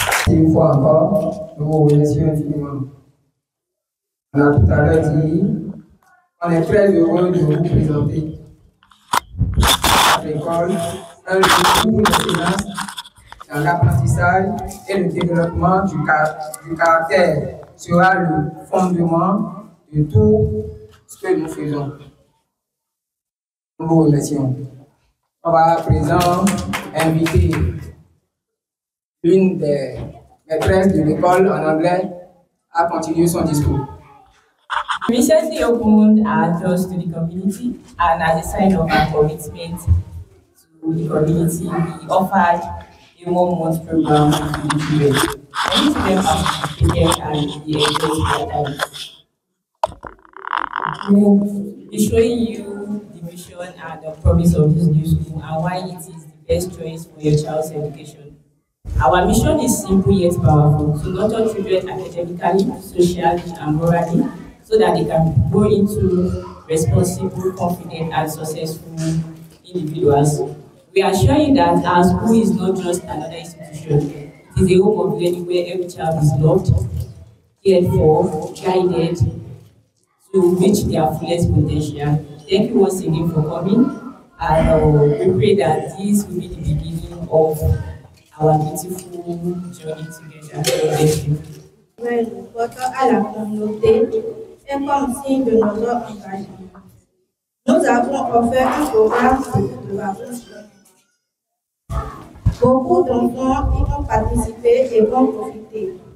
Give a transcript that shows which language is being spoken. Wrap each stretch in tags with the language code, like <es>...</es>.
<fr>Une fois encore, nous vous remercions infiniment. On a tout à l'heure dit, on est très heureux de vous présenter à l'école un lieu où l'excellence dans l'apprentissage et le développement du caractère sera le fondement de tout ce que nous faisons. Nous vous remercions. On va à présent inviter l'une des maîtresses de l'école en anglais à continuer son discours.</fr> <en>We recently opened our doors to the community, and as a sign of our commitment to the community, we offered a 1-month program to the children. Many children participated and we enjoyed their time. We'll be showing you the mission and the promise of this new school and why it is the best choice for your child's education. Our mission is simple yet powerful: to nurture children academically, socially, and morally, so that they can grow into responsible, confident, and successful individuals. We assure you that our school is not just another institution. It is a home of learning where every child is loved, cared for, guided, to to reach their fullest potential. Thank you once again for coming, and we pray that this will be the beginning of our beautiful journey together. Thank you.</en> <fr>Nous portons à la communauté et comme signe de notre engagement. Nous avons offert un programme de vacances. Beaucoup d'enfants y ont participé et vont profiter.</fr>